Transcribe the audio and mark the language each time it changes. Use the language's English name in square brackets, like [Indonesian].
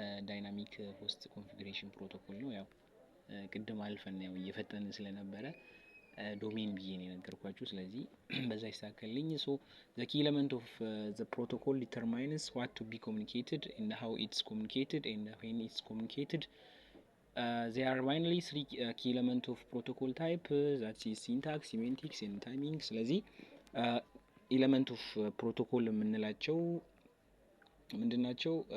[Amharic] ዳይናሚክ ሆስት ኮንፊግሬሽን ፕሮቶኮል ነው። ያው ቅድም አልፈን ያው እየፈጠንን ስለነበረ ዶሜን ብዬ ነው የነገርኳችሁ። ስለዚህ በዛ ይስተካከልልኝ። ሶ [English] the key element of the protocol determines what to be communicated and how it's communicated and when it's communicated. There are mainly three key elements of protocol type, that is syntax, semantics and timing. [Amharic] ስለዚህ [English] element of protocol [Amharic] የምንላቸው ምንድናቸው?